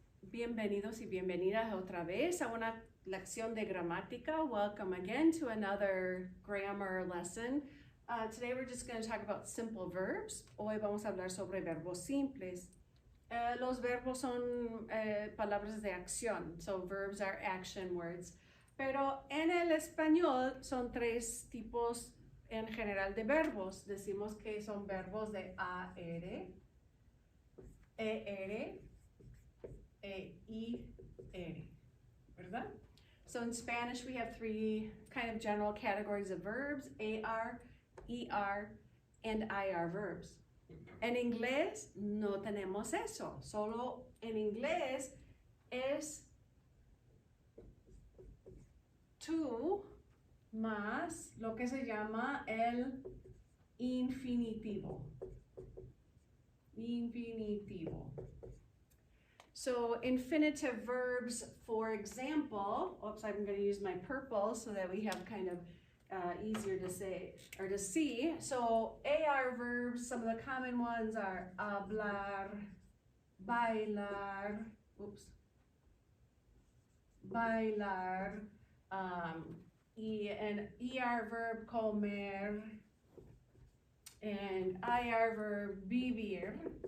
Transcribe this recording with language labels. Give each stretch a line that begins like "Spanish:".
Spanish: bienvenidos y bienvenidas otra vez a una lección de gramática.
English: Welcome again to another grammar lesson. Today we're just going to talk about simple verbs.
Spanish: Hoy vamos a hablar sobre verbos simples. Los verbos son palabras de acción,
English: so verbs are action words.
Spanish: Pero en el español son tres tipos en general de verbos. Decimos que son verbos de AR, ER, E-I-R, ¿verdad?
English: So in Spanish we have three kind of general categories of verbs, AR, ER, and IR verbs.
Spanish: En inglés no tenemos eso, solo en inglés es to más lo que se llama el infinitivo. Infinitivo.
English: So infinitive verbs, for example, oops, I'm going to use my purple so that we have kind of easier to say or to see. So AR verbs, some of the common ones are hablar, bailar, oops, bailar, and ER verb comer, and IR verb vivir.